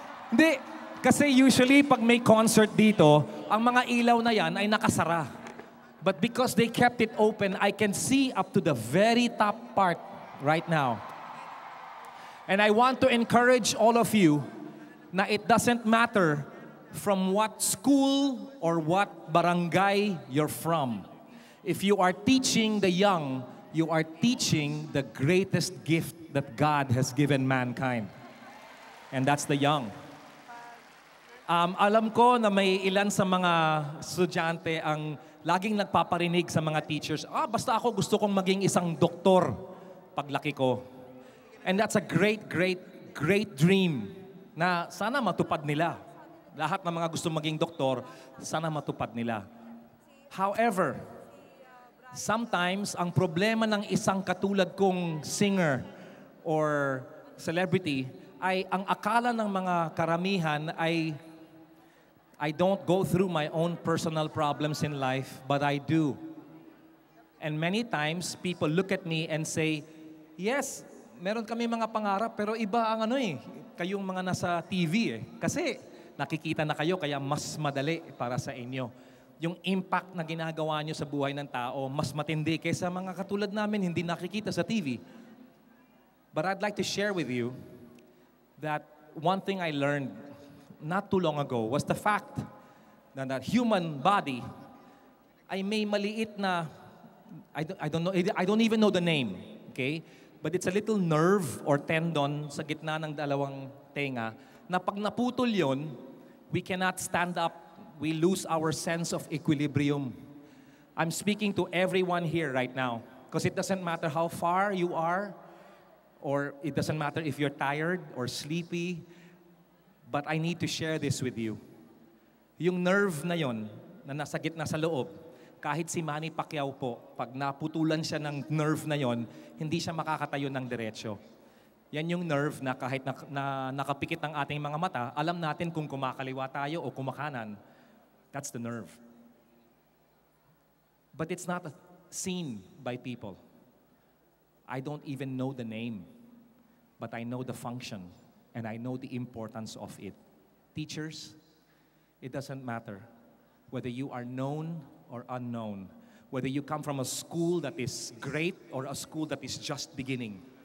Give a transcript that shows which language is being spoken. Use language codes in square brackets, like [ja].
[tl] Hindi, kasi usually pag may concert dito, ang mga ilaw na yan ay nakasara. [en] But because they kept it open, I can see up to the very top part right now. And I want to encourage all of you na it doesn't matter from what school or what barangay you're from. If you are teaching the young, you are teaching the greatest gift that God has given mankind. And that's the young. [tl] Alam ko na may ilan sa mga estudyante ang laging nagpaparinig sa mga teachers, basta ako gusto kong maging isang doktor paglaki ko. [en] And that's a great, great, great dream [tl] na sana matupad nila. Lahat ng mga gusto maging doktor, sana matupad nila. [en] However, sometimes [tl] ang problema ng isang katulad kong [en] singer or celebrity [tl] ay ang akala ng mga karamihan ay [en] I don't go through my own personal problems in life, but I do. And many times, people look at me and say, yes, [tl] meron kami mga pangarap, pero iba ang kayong mga nasa TV Kasi nakikita na kayo, kaya mas madali para sa inyo. Yung impact na ginagawa nyo sa buhay ng tao, mas matindi kaysa mga katulad namin, hindi nakikita sa TV. [en] But I'd like to share with you that one thing I learned not too long ago was the fact that the human body [tl] ay may maliit na, [en] I don't even know the name, okay? But it's a little nerve or tendon [tl] sa gitna ng dalawang tenga na pag naputol yon, [en] we cannot stand up. We lose our sense of equilibrium. I'm speaking to everyone here right now because it doesn't matter how far you are or it doesn't matter if you're tired or sleepy. But I need to share this with you. [tl] Yung nerve na yon na nasa gitna sa loob, kahit si Manny Pacquiao po, pag naputulan siya ng nerve na yon, hindi siya makakatayo ng diretso. Yan yung nerve na kahit na nakapikit ng ating mga mata, alam natin kung kumakaliwa tayo o kumakanan. [en] That's the nerve. But it's not seen by people. I don't even know the name, but I know the function. And I know the importance of it. Teachers, it doesn't matter whether you are known or unknown, whether you come from a school that is great or a school that is just beginning.